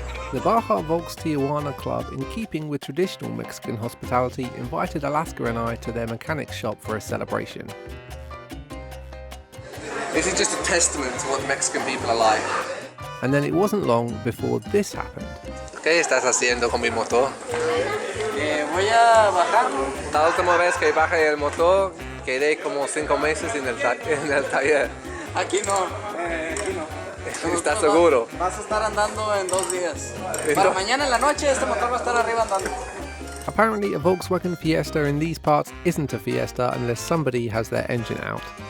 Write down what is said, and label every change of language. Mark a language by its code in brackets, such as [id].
[en] The Baja Volks Tijuana Club, in keeping with traditional Mexican hospitality, invited Alaska and I to their mechanics shop for a celebration. This is just a testament to what Mexican people are like. And then it wasn't long before this happened. [es] ¿Qué estás haciendo con mi motor? Voy a bajar. La última vez que bajé el motor, quedé como 5 meses en el taller. Aquí no, aquí no. ¿Estás seguro? Vas a estar andando en 2 días. Para mañana en la noche este motor va a estar arriba andando. [en] Apparently a Volkswagen Fiesta in these parts isn't a Fiesta unless somebody has their engine out.